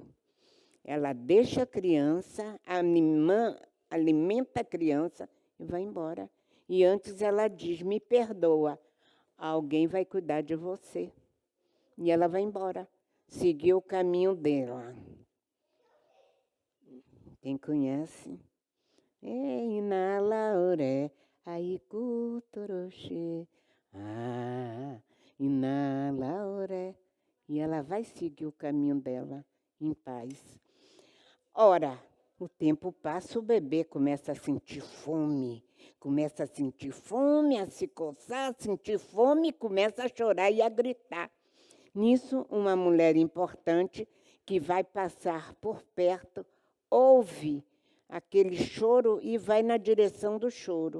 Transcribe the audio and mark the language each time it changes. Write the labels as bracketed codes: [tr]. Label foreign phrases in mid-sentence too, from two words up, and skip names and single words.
[pt] Ela deixa a criança, alimenta a criança e vai embora. E antes ela diz, me perdoa, alguém vai cuidar de você. E ela vai embora, seguiu o caminho dela. Quem conhece? [yo] Inalaoré, aiku toroxê. Inalaoré. [pt] E ela vai seguir o caminho dela em paz. Ora, o tempo passa, o bebê começa a sentir fome. Começa a sentir fome, a se coçar, a sentir fome, começa a chorar e a gritar. Nisso, uma mulher importante que vai passar por perto, ouve aquele choro e vai na direção do choro.